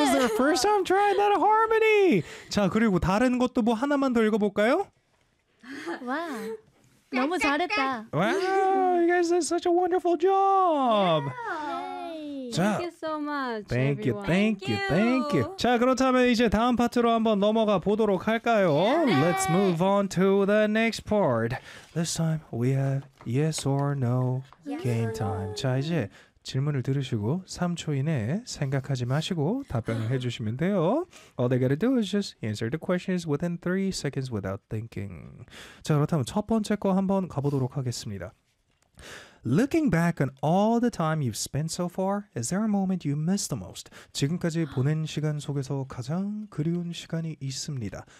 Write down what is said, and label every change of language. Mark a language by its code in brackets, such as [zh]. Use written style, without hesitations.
[ko] 최초 공개. [en] It was their first time trying that harmony. [ko] 자, 그리고 다른 것도 뭐 하나만 더 읽어볼까요? 와, 너무 잘했다. [en] Wow, you guys did such a wonderful job. Yeah. Thank you so much, thank everyone. Thank you. [ko] 자, 그렇다면 이제 다음 파트로 한번 넘어가 보도록 할까요? [en] Yeah. Let's move on to the next part. This time we have yes or no game time. [ko] 자, 이제 질문을 들으시고 3초 이내에 생각하지 마시고 답변을 해주시면 돼요. [en] All they gotta do is just answer the questions within 3 seconds without thinking. [ko] 자, 그렇다면 첫 번째 거 한번 가보도록 하겠습니다. [en] Looking back on all the time you've spent so far, is there a moment you miss the most? [ko] 지금까지 보낸 시간 속에서 가장 그리운 시간이 있습니다.